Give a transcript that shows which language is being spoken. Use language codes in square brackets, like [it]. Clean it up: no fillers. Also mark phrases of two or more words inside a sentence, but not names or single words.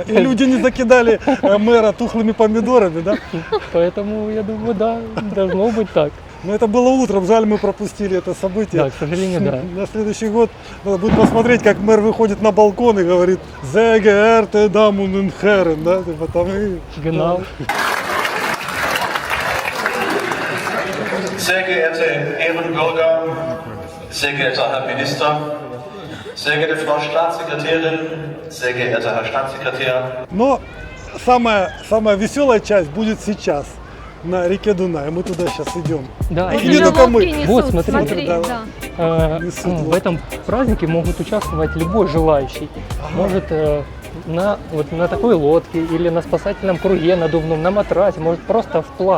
[ru] И люди не закидали мэра тухлыми помидорами, да? поэтому, я думаю, да, должно быть так. Но это было утром, жаль, мы пропустили это событие. Да, к сожалению, да. На следующий год надо будет посмотреть, как мэр выходит на балкон и говорит [de] «Sehr geehrte Damen und Herren», [ru] да? Типа там и... [de] Genau. Sehr geehrte Ehrenbürger, sehr geehrter Herr Minister, sehr geehrte Frau Staatssekretärin, sehr geehrter Herr Staatssekretär. [ru] Но самая веселая часть будет сейчас, на реке Дунай. Мы туда сейчас идем. Да, И и не только мы. Вот, смотри, да. Несут, в вот. этом празднике могут участвовать любой желающий. Может на такой лодке или на спасательном круге надувном, на матрасе, может просто вплав.